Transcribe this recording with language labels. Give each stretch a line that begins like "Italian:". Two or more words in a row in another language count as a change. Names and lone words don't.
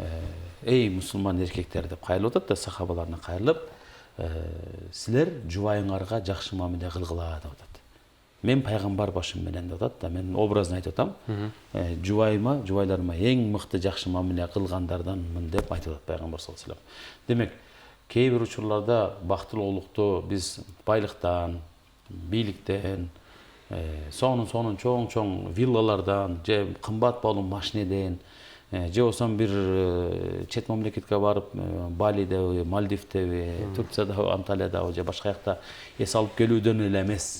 Kyrgyz: Эй мусулман эркектер деп кайрылып атат да, сахабаларына кайрылып, силер жубайыңарга жакшы мамиле кылгыла деп атат. Мен пайгамбар башым менен деп атат да, мен образын айтып атам. Жубайларыма эң мыкты жакшы мамиле кылгандарданмын деп айтып атат пайгамбар
Arabic: صلى الله عليه وسلم.
Kyrgyz: Демек, кээ бир учурларда бактылуулукту биз байлыктан, бийликтен, сонун чоң виллалардан, же кымбат баалуу машинеден, же болсо бир чет мамлекетке барып, Балидеби, Мальдивдеби, Турциядагы, Анталиядагы же башка жакта эс алып келүүдөн эле эмес.